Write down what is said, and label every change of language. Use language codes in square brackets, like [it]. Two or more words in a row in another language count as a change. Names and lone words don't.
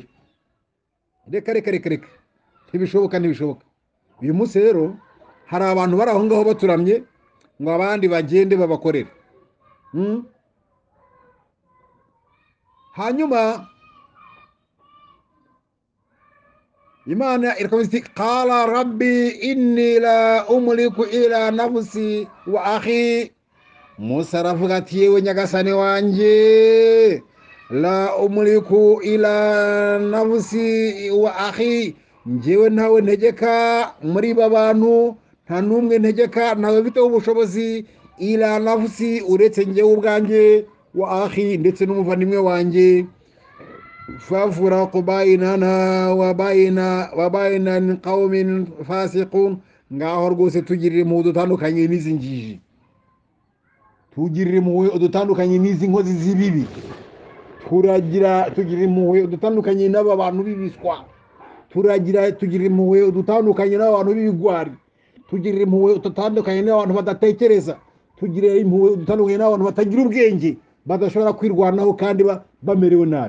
[rw] Reka reka reka reka, ntibishoboka ntibishoboka. Uyu munsi rero hari abantu bari aho ngaho baturamye ngo abandi bagende babakorere. Hanyuma Imana irakomeza iti [ar] قال رب إني لا أملك إلا نفسي وأخي. [rw] Musa aravuga ati yewe nyagasani wanjye, [ar] لا أملك إلا نفسي وأخي, [rw] njyewe ntawe ntegeka muri babantu, nta numwe ntegeka, ntawe biteho ubushobozi, [ar] إلا نفسي [rw] uretse njyewe ubwanjye, [ar] وأخي [rw] ndetse n'umuvandimwe wanjye. [ar] فافرق بيننا وبين قوم فاسقون. [rw] Ngaho rwose tugirire impuhwe dutandukanye n'izi njiji, tugirire impuhwe udutandukanye n'izi nkozi z'ibibi, tugirire impuhwe udutandukanye n'aba bantu b'ibiswa, tugirire impuhwe udutandukanye n'abantu b'ibigwari, tugirire impuhwe udutandukanye n'abantu badatekereza, tugirire impuhwe udutandukanye n'abantu batagira ubwenge, badashobora kwirwanaho kandi bamerewe nabi.